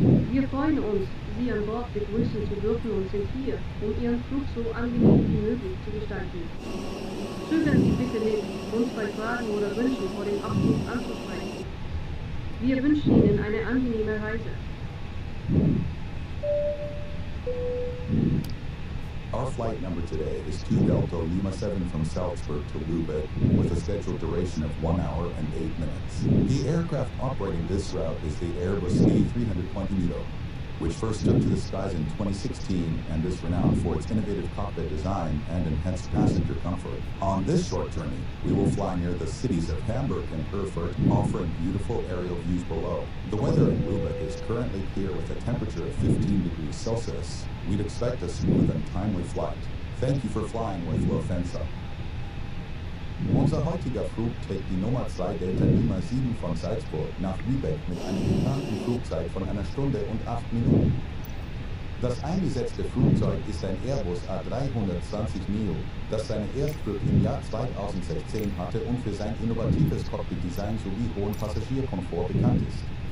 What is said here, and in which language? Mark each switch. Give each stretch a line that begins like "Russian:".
German: Wir freuen uns, Sie an Bord begrüßen zu dürfen und sind hier, um Ihren Flug so angenehm wie möglich zu gestalten. Zögern Sie bitte nicht, uns bei Fragen oder Wünschen vor dem Abflug anzusprechen. Wir wünschen Ihnen eine angenehme Reise.
English: Our flight number today is 2 Delta Lima 7 from Salzburg to Lubeck with a scheduled duration of 1 hour and 8 minutes. The aircraft operating this route is the Airbus A320 which first took to the skies in 2016 and is renowned for its innovative cockpit design and enhanced passenger comfort. On this short journey, we will fly near the cities of Hamburg and Erfurt, offering beautiful aerial views below. The weather in Lubeck is currently clear with a temperature of 15 degrees Celsius. We'd expect a smooth and timely flight. Thank you for flying with Lufthansa.
German: Unser heutiger Flug trägt die Nummer 2 Delta Lima 7 von Salzburg nach Lübeck mit einer geplanten Flugzeit von 1 Stunde und 8 Minuten. Das eingesetzte Flugzeug ist ein Airbus A320 Neo, das seine Erstflug im Jahr 2016 hatte und für sein innovatives Cockpit-Design sowie hohen Passagierkomfort bekannt ist.